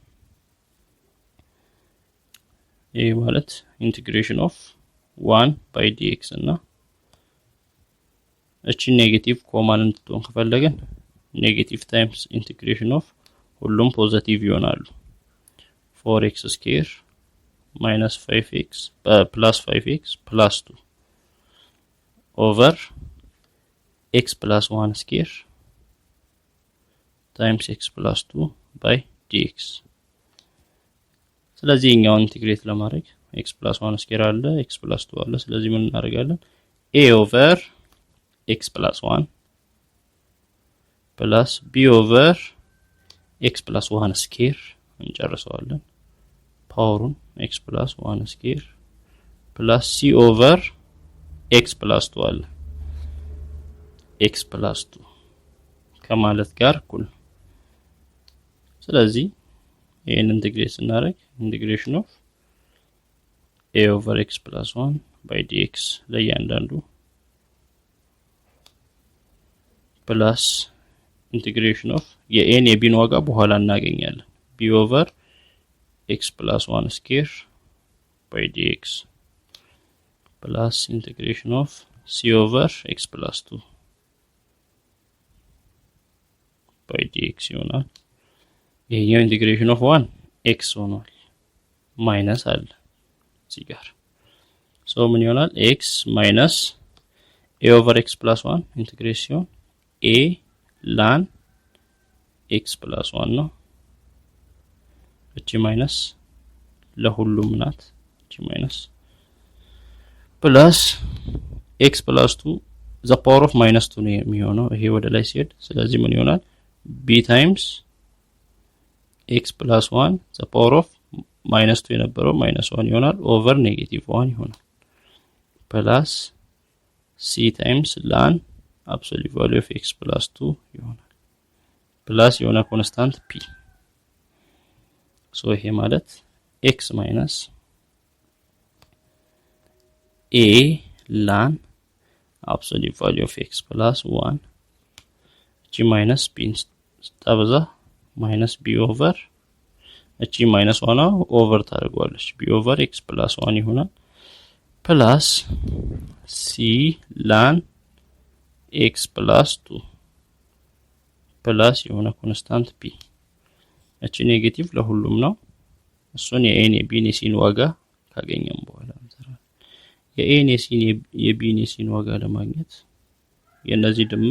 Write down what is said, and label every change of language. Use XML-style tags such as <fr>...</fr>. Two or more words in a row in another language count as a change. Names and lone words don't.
<am>ይሄ ማለት</am> <en>integration of 1 by dx</en> <am>እና እቺ ኔጌቲቭ ኮማን እንድትሆን ከፈለገን</am> <en>negative times integration of</en> <am>ሁሉም ፖዚቲቭ ይሆናሉ</am> <en>4x square minus 5x plus 5x plus 2 over x plus 1 square times x plus 2 by dx</en> <am>ስለዚህ እኛውን ኢንቲግሬት ለማድረግ</am> <en>x plus 1 square</en> <am>አለ</am> <en>x plus 2</en> <am>አለ ስለዚህ ምን እናደርጋለን</am> <en>a over x plus 1 plus b over x plus 1 square</en> <am>እንጨርሰዋለን ፓወሩን</am> <en>x plus 1 square plus c over x plus 2</en> <am>አለ</am> <en>x plus 2</en> <am>ከማለት ጋር እኩል ነው። ስለዚህ ይሄን ኢንቲግሬት ስናደርግ</am> <en>integration of a over x plus 1 by dx</en> <am>ለእያንዳንዱ</am> <en>plus integration of</en> <am>የኤን የቢን ዋጋ በኋላ እናገኛለን</am> <en>b over x plus 1 square by dx plus integration of c over x plus 2 by dx</en> <am>ይሆናል። ይሄኛው</am> <en>integration of</en> <am>1 x ሆኗል ማይነስ አለ እዚህ ጋር ሶ ምን ይሆናል</am> <en>x minus a over x plus 1</en> <am>ኢንቲግሬሽን</am> <en>a ln x plus 1</en> <am>ነው። እቺ ማይነስ ለሁሉም ናት እቺ ማይነስ</am> <en>plus x plus 2 the power of minus 2</en> <am>ነው የሚሆነው ይሄ ወደ ላይ ሲሄድ ስለዚህ ምን ይሆናል</am> <en>b times x plus 1 the power of minus 2</en> <am>የነበረው</am> <en>minus 1</en> <am>ይሆናል</am> <en>over negative 1</en> <am>ይሆናል ፕላስ</am> <en>c times ln absolute value of x plus 2</en> <am>ይሆናል ፕላስ የሆነ ኮንስታንት p ሶ ይሄ ማለት</am> <en>x minus a ln absolute value of x plus 1</en> <am>እቺ minus b ስታበዛ</am> <en>minus b over</en> <am>እቺ</am> <en>minus 1 over</en> <am>ታደርገዋለች</am> <en>b over x plus 1</en> <am>ይሆናል ፕላስ</am> <en>c ln x plus 2</en> <am>ፕላስ የሆነ ኮንስታንት p እቺ ኔጌቲቭ ለሁሉም ነው እሱን የኤን የቢን የሲን ዋጋ ካገኘን በኋላ እንሰራለን የኤን የሲን የቢን የሲን ዋጋ ለማግኘት የነዚህ</am>